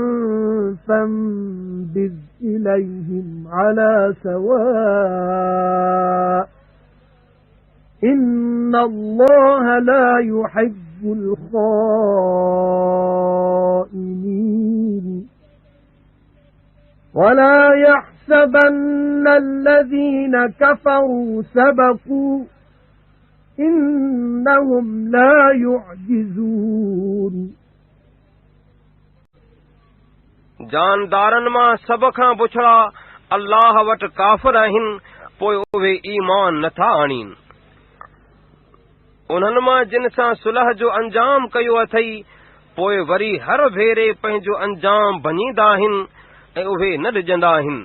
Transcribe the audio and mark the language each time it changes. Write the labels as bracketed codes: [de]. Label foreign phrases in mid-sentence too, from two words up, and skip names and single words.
[ar] فانبذ إليهم على سواء إن الله لا يحب الخائنين ولا يحسبن الذين كفروا سبقوا إنهم لا يعجزون [sd] जानदारनि मां सभ खां बुछड़ा अल्लाह वटि काफ़िर आहिनि, पोइ उहे ईमान नथा आणीनि। उन्हनि मां जिन सां सुलह जो अंजाम कयो अथई, पोइ वरी हर भेरे पंहिंजो अंजाम भञींदा आहिनि ऐं उहे न ॾिजंदा आहिनि।